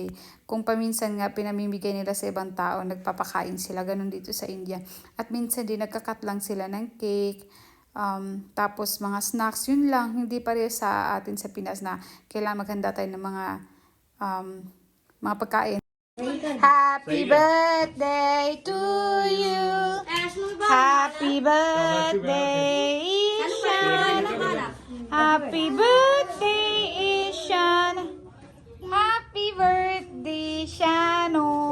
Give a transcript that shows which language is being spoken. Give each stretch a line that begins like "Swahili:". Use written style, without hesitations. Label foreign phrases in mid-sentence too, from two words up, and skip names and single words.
Filipino: Kung paminsan nga pinamimigay nila sa ibang tao, nagpapakain sila, ganun dito sa India. At minsan din nagkakat lang sila ng cake, tapos mga snacks, yun lang. Hindi pareho sa atin sa Pinas na kailangan maghanda tayo ng mga pagkain.
English: Happy birthday to you. Happy birthday, Ishan. Happy birthday, Ishan. Happy birthday, Shano.